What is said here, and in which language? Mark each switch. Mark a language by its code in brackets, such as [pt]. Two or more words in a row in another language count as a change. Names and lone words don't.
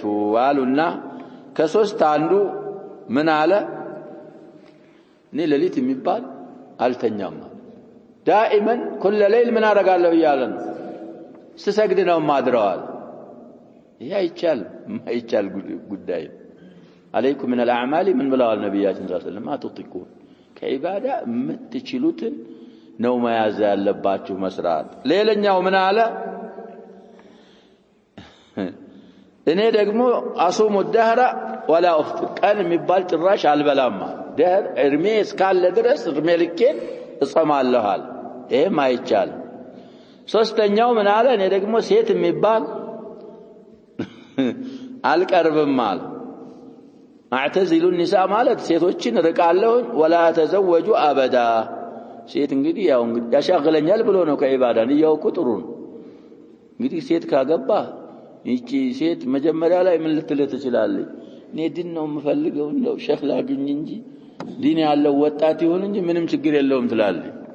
[am] አሉና ከሶስት አንዱ ምን አለ እኔ ሌሊት የሚባል አልተኛም ዳኢመን ኩለ ሌሊት ምን አረጋለሁ ይያለን ስሰግድ ነው ማድረዋል ይሄ አይቻል ጉዳይ [ar] عليكم من الاعمال من بلاغ النبي صلى الله عليه وسلم ما تطيقون [am] ከዒባዳ የምትችሉትን ነው መያዝ ያለባችሁ መስራት ሌላኛው ምን አለ እኔ ደግሞ [ar] أصوم الدهر ولا أفطر [am] ቀን የሚባል ጭራሽ አልበላማ ደህር እርሜ እስካለ ድረስ እርሜ ልኬን እጾማለሁ ይሄም አይቻል ሶስተኛው ምን አለ እኔ ደግሞ ሴት የሚባል አልቀርብም አለ [ar] أعتزل النساء [am] ማለት ሴቶችን ርቃለሁ [ar] ولا أتزوج أبدا [am] ሴት እንግዲህ ያው እንግዲህ ያሻግለኛል ብሎ ነው ከዒባዳ ንያው ቁጥሩ እንግዲህ ሴት ካገባ ይቺ ሴት መጀመሪያ ላይ ምን ልትልህ ትችላለች እኔ ዲን ነው የምፈልገው ነው ሼክ ላግኝ እንጂ ዲን ያለው ወጣት ይሁን እንጂ ምንም ችግር የለውም ትላለች